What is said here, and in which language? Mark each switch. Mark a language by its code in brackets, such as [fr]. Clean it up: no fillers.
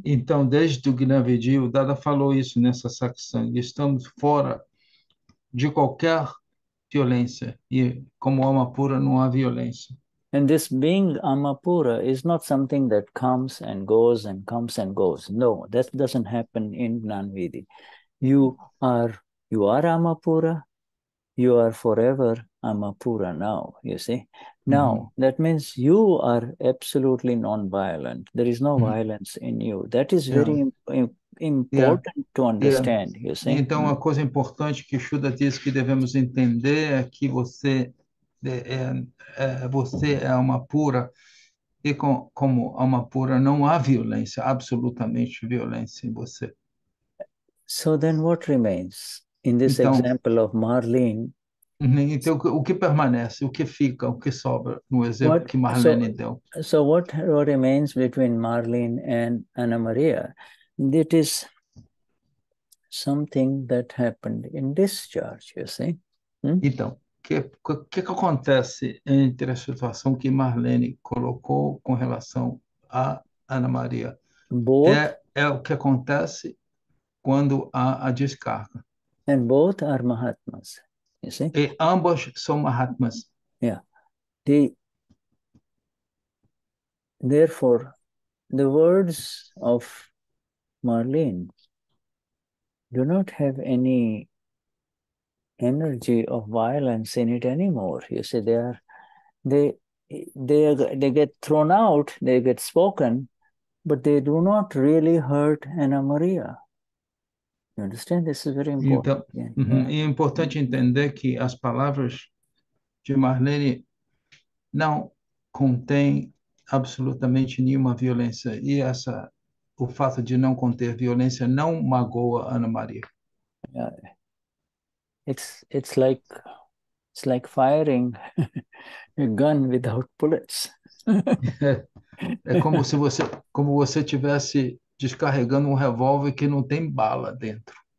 [pt] Então, desde o Gnavidi, o Dada falou isso nessa satsang, estamos fora de qualquer violência, e como Amapura não há violência. [en] And this being Amapura is not something that comes and goes and comes and goes. No, that doesn't happen in Gnanvidhi. You are Amapura, you are forever Amapura now, you see. Now, that means you are absolutely non-violent. There is no violence in you. That is very important to understand, you see. [pt] Então, uma coisa importante que Shuddha diz que devemos entender é que você é Amapura e como Amapura não há violência, absolutamente violência em você. [en] So then what remains? In this example of Marlene, [pt] então, o que permanece, o que fica, o que sobra no exemplo que Marlene deu? [en] So what remains between Marlene and Ana Maria? It is something that happened in discharge, you see. [pt] Então, o que acontece entre a situação que Marlene colocou com relação a Ana Maria? É o que acontece quando há a descarga. [en] And both are Mahatmas, you see. [pt] E ambos são Mahatmas. [en] Yeah. Therefore, the words of Marlene do not have any energy of violence in it anymore. You see, they get thrown out, they get spoken, but they do not really hurt Ana Maria. You understand? This is very important. [pt] Então, é importante entender que as palavras de Marlene não contêm absolutamente nenhuma violência e o fato de não conter violência não magoa Ana Maria. [en] It's like firing a gun without bullets. [pt] É como você tivesse descarregando revólver que não tem bala dentro.